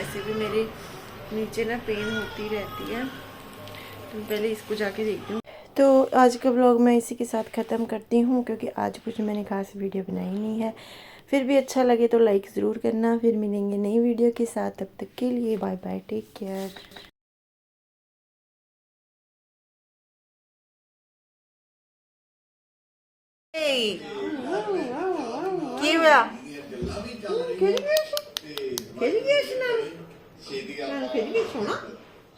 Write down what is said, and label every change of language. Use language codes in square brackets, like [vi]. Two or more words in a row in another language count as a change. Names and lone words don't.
[hi] वैसे भी मेरे नीचे ना पेन होती रहती है, तो पहले इसको जाके देखती हूँ। तो आज का व्लॉग मैं इसी के साथ ख़त्म करती हूँ क्योंकि आज कुछ मैंने खास वीडियो बनाई नहीं है। फिर भी अच्छा लगे तो लाइक ज़रूर करना। फिर मिलेंगे नई वीडियो के साथ, तब तक के लिए [en] bye bye, take care. Hey, Kira. [tr] Kedi gelsin abi. Kedi gelsin abi. Kedi gelsin ona.